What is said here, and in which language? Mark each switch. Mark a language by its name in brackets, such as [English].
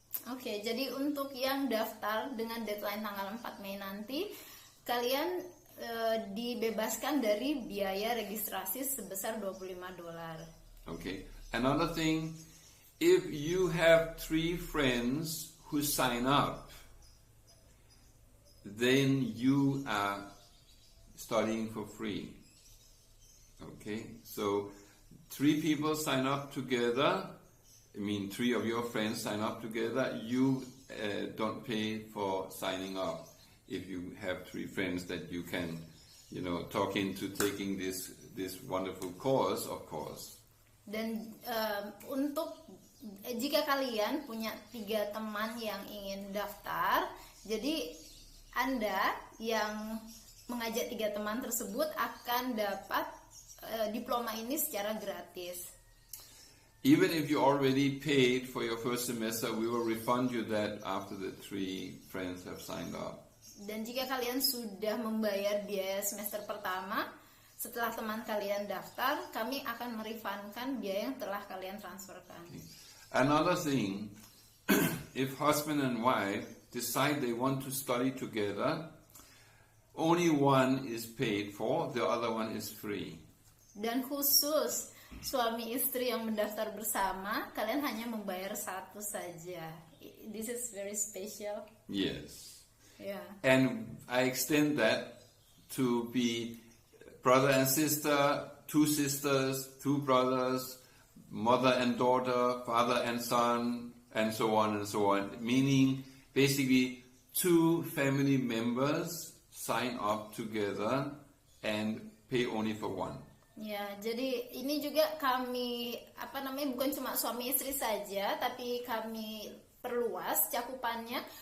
[Indonesian] Oke, jadi untuk yang daftar dengan deadline tanggal 4 Mei nanti, kalian dibebaskan dari biaya registrasi sebesar $25. [English] Okay. Another thing, if you have 3 friends who sign up, then you are studying for free. Okay, so 3 people sign up together. 3 of your friends sign up together. You don't pay for signing up if you have 3 friends that you can, talk into taking this wonderful course, of course. [Indonesian] Dan untuk jika kalian punya 3 teman yang ingin daftar, jadi Anda yang mengajak 3 teman tersebut akan dapat diploma ini secara gratis. [English] Even if you already paid for your first semester, we will refund you that after the 3 friends have signed up. [Indonesian] Dan jika kalian sudah membayar biaya semester pertama, setelah teman kalian daftar, kami akan merefundkan biaya yang telah kalian transferkan. [English] Another thing, if husband and wife decide they want to study together, only one is paid for, the other one is free. [Indonesian] Dan khusus suami istri yang mendaftar bersama, kalian hanya membayar 1 saja. [English] This is very special. Yes. Yeah. And I extend that to be brother and sister, 2 sisters, 2 brothers, mother and daughter, father and son, and so on and so on. Meaning, basically, 2 family members sign up together and pay only for one. [Indonesian] Ya, jadi ini juga kami bukan cuma suami istri saja, tapi kami perluas cakupannya.